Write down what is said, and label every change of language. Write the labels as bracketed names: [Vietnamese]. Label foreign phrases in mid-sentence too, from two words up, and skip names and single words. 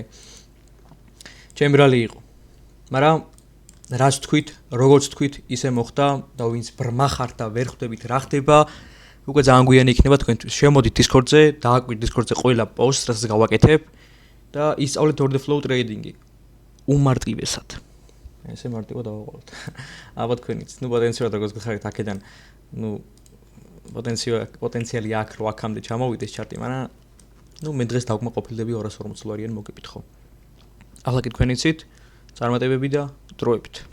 [Georgian] ჩემი ბრალი იყო. მაგრამ რაც თქვით, როგორც თქვით, ისე მოხდა და ვინც ბრმა ხართ და ვერ ხვდებით რა ხდება, უკვე ძალიან გვიანი იქნება თქვენთვის. შემოდით Discord-ზე, დააკვირდით Discord-ზე ყველა პოსტს, რასაც გავაკეთებ და ისწავლეთ [English] order flow trading- [Georgian] ი. უმარტივესად. ესე მარტივად დავაყოლოთ. ალბათ თქვენიც, პოტენციალურად როგორც გიხარით აქედან, პოტენციალი აქვს რომ აქამდე ჩამოვიდეს ჩარტი, მაგრამ მე დღეს დავკმაყოფილდები 240 დოლარიან მოგებით ხო. ახლა კი თქვენ იცით, წარმატებები და დროებით.